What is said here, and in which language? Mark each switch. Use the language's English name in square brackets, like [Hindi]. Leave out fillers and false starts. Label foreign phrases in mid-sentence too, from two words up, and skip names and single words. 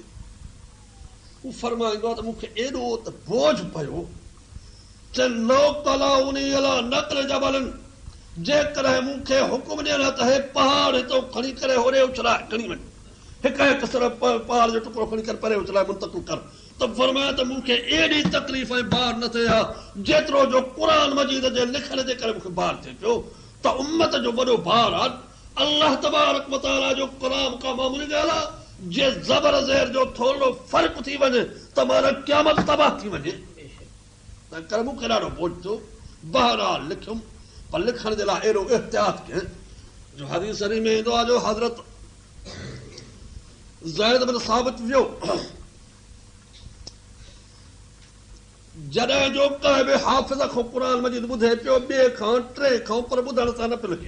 [Sindhi] हू फरमाईंदो आहे त मूंखे एॾो त बोझ पियो नक़ल जबलनि, जेकॾहिं मूंखे हुकुम ॾियण त हे पहाड़ हितां खणी करे होॾे उछलाए खणी वञ, हिकु सिर्फ़ पहाड़ जो टुकड़ो खणी करे परे उछलाए मुंतक़िल कर, तो फरमाया तो मूंखे एडी तकलीफ़ बार न थे जेतिरो जो कुरान मजीद जे लिखण जे करे मूंखे बार थे पियो। तो उम्मत जो वॾो भार आहे। अल्लाह तबारक व तआला जो कलाम का मामूली ॻाल्हि आहे। जे ज़बर ज़ेर जो थोरो फ़र्क़ थी वञे त माना क़यामत तबाह थी वञे। तंहिं करे मूंखे ॾाढो बोझ थियो। बहरहाल लिखियुमि, पर लिखण जे लाइ अहिड़ो एहतियात कयां जो हदीस शरीफ़ में ईंदो आहे जो हज़रत ज़ैद बिन साबित वियो जॾहिं जो कंहिं बि हाफ़िज़ खां क़ुरान मजीद ॿुधे पियो, ॿिए खां टे खां, पर ॿुधण सां न पियो लिखे।